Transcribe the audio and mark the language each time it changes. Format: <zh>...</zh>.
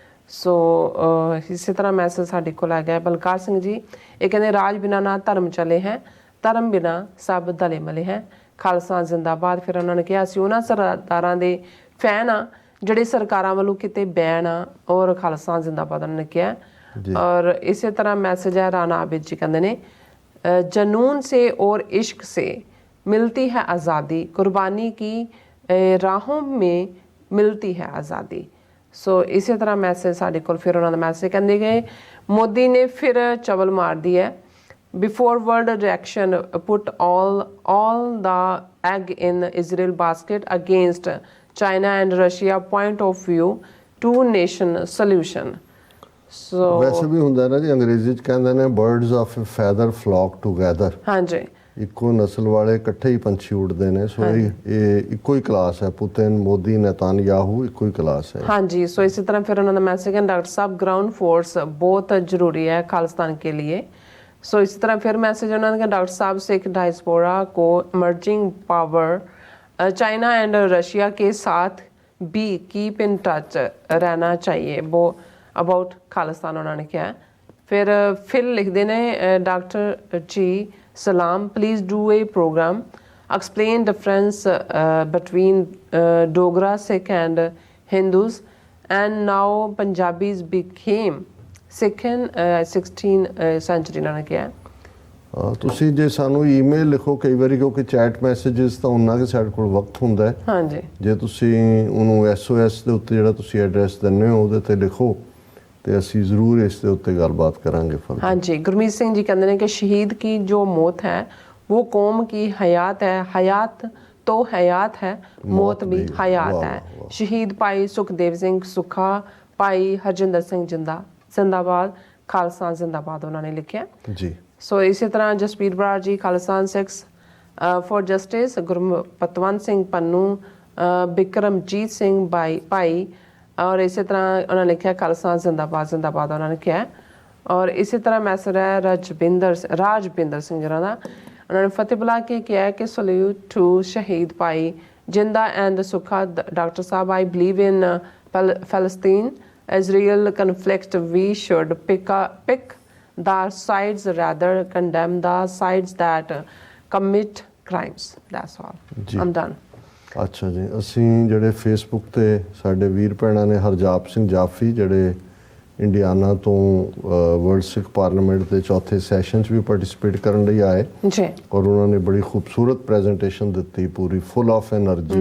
<pa>ਸੋ ਇਸੇ ਤਰ੍ਹਾਂ ਮੈਸੇਜ ਸਾਡੇ ਕੋਲ ਆ ਗਿਆ ਬਲਕਾਰ ਸਿੰਘ ਜੀ, ਇਹ ਕਹਿੰਦੇ ਰਾਜ ਬਿਨਾ ਨਾ ਧਰਮ ਚਲੇ ਹੈ, ਧਰਮ ਬਿਨਾ ਸਭ ਦਲੇ ਮਲੇ ਹੈ, ਖਾਲਸਾ ਜ਼ਿੰਦਾਬਾਦ। ਫਿਰ ਉਹਨਾਂ ਨੇ ਕਿਹਾ ਅਸੀਂ ਉਹਨਾਂ ਸਰਦਾਰਾਂ ਦੇ ਫੈਨ ਆ ਜਿਹੜੇ ਸਰਕਾਰਾਂ ਵੱਲੋਂ ਕਿਤੇ ਬੈਨ ਆ, ਔਰ ਖਾਲਸਾ ਜ਼ਿੰਦਾਬਾਦ ਉਹਨਾਂ ਨੇ ਕਿਹਾ।</pa> <hi>और इसी तरह मैसेज है राना आबिद जी कहते हैं जनून से और इश्क से मिलती है आज़ादी, कुर्बानी की राहों में मिलती है आज़ादी। सो इसी तरह मैसेज</hi> <pa>साढ़े कोल</pa> <hi>फिर उन्होंने मैसेज कहते गए मोदी ने फिर चवल मार दी है।</hi> <en>Before world reaction put all the egg in Israel basket against China and Russia point of view to nation solution. So</en> <hi>वैसे भी</hi> <pa>ਹੁੰਦਾ ਨਾ ਜੀ ਅੰਗਰੇਜ਼ੀ ਚ ਕਹਿੰਦੇ ਨੇ</pa> <en>Birds of a feather flock together.</en> <pa>ਹਾਂਜੀ ਇੱਕੋ ਨਸਲ ਵਾਲੇ ਇਕੱਠੇ ਹੀ ਪੰਛੀ ਉੱਡਦੇ ਨੇ। ਸੋ ਇਹ ਇੱਕੋ ਹੀ ਕਲਾਸ ਹੈ, ਪੁਤਿਨ ਮੋਦੀ ਨੇਤਾਨਯਾਹੂ ਇੱਕੋ ਹੀ ਕਲਾਸ ਹੈ। ਹਾਂਜੀ ਸੋ</pa> <hi>इसी तरह फिर उन्होंने मैसेज है डॉक्टर साहब ग्राउंड फोर्स बहुत ज़रूरी है खालिस्तान के लिए। सो इसी तरह फिर मैसेज उन्होंने कहा डॉक्टर साहब सिख डायस्पोरा को emerging power China and Russia के साथ भी</hi> <en>keep in touch</en> <hi>रहना चाहिए वो अबाउट खालिस्तान उन्होंने किया है। फिर लिखते ने</hi> <en>doctor ji सलाम please do a program explain difference between Dogra Sikh and Hindus and now Punjabis became Sikh in 16th century</en> <hi>उन्होंने किया है।</hi> <pa>ਤੁਸੀਂ ਜੇ ਸਾਨੂੰ ਈਮੇਲ ਲਿਖੋ ਕਈ ਵਾਰੀ ਕਿਉਂਕਿ ਚੈਟ ਮੈਸੇजेस ਤਾਂ ਉਹਨਾਂ ਕੇ ਸਾਡੇ ਕੋਲ ਵਕਤ ਹੁੰਦਾ ਹੈ। ਹਾਂਜੀ ਜੇ ਤੁਸੀਂ ਉਹਨੂੰ SOS ਦੇ ਉੱਤੇ ਜਿਹੜਾ ਤੁਸੀਂ ਐਡਰੈਸ ਦਿੰਦੇ ਹੋ ਉਹਦੇ ਤੇ ਲਿਖੋ ਤੇ ਅਸੀਂ ਜ਼ਰੂਰ ਇਸ ਦੇ ਉੱਤੇ ਗੱਲਬਾਤ ਕਰਾਂਗੇ ਫਿਰ।</pa> <hi>हाँ जी गुरमीत सिंह जी कहते हैं कि शहीद की जो मौत है वो कौम की हयात है, हयात तो हयात है, मौत भी हयात वाह, है। वाह। शहीद भाई सुखदेव सिंह सुखा, भाई हरजिंदर सिंह जिंदाबाद, खालसा जिंदाबाद उन्होंने लिखा। ਜੀ सो इसी तरह जसपीर बराड़ जी Khalistan six for justice, Gurpatwant Singh Pannu, Bikramjit Singh भाई और इसी तरह उन्होंने लिखा खालिस्तान जिंदाबाद उन्होंने किया है। और इसी तरह मैसेज है राजबिंदर सिंह जरा का उन्होंने फतेह बुला के किया है कि</hi> <en>Salute to शहीद भाई Jinda and Sukha doctor साहब I believe in Palestine Israel conflict we should pick the sides rather condemn the sides that commit crimes। That's all। जी। I'm done।</en> <pa>ਅੱਛਾ ਜੀ ਅਸੀਂ ਜਿਹੜੇ ਫੇਸਬੁੱਕ ਤੇ ਸਾਡੇ ਵੀਰ ਭੈਣਾਂ ਨੇ ਹਰਜਾਪ ਸਿੰਘ ਜਾਫੀ ਜਿਹੜੇ ਇੰਡੀਆਨਾ ਤੋਂ ਵਰਲਡ ਸਿੱਖ ਪਾਰਲੀਮੈਂਟ ਦੇ ਚੌਥੇ ਸੈਸ਼ਨ 'ਚ ਵੀ ਪਾਰਟਿਸਿਪੇਟ ਕਰਨ ਲਈ ਆਏ जी ਔਰ ਉਹਨਾਂ ਨੇ ਬੜੀ ਖੂਬਸੂਰਤ ਪ੍ਰੈਜੈਂਟੇਸ਼ਨ ਦਿੱਤੀ ਪੂਰੀ</pa> <en>full of energy</en>